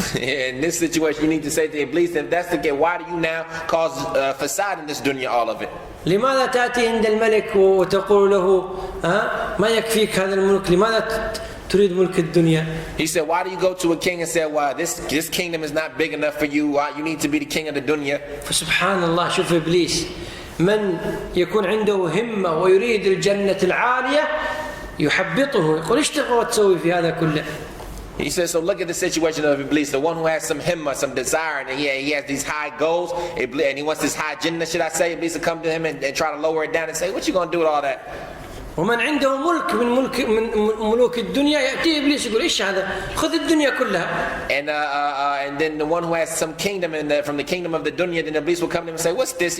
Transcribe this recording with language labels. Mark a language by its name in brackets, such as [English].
[English] In this situation, you need to say to Iblis, if that's the case, why do you now cause facade in this dunya, all of it? [Arabic] لماذا تأتي عند الملك وتقول له ما يكفيك هذا الملك؟ لماذا تريد ملك الدنيا؟ [English] He said, why do you go to a king and say, well, this kingdom is not big enough for you, why you need to be the king of the dunya? [Arabic] فسبحان الله، شوف إبليس من يكون عنده همة ويريد الجنة العالية يحبطه، يقول ايش تبغى تسوي في هذا كله؟ [English] He says, so look at the situation of Iblis, the one who has some himmah, some desire, and he has these high goals, and he wants this high jannah, should I say? Iblis will come to him and try to lower it down and say, what you going to do with all that? [Arabic] ومن عنده ملك من ملوك الدنيا يأتي إبليس يقول إيش هذا؟ خذ الدنيا كلها. [English] And then the one who has some kingdom from the kingdom of the dunya, then Iblis will come to him and say, what's this?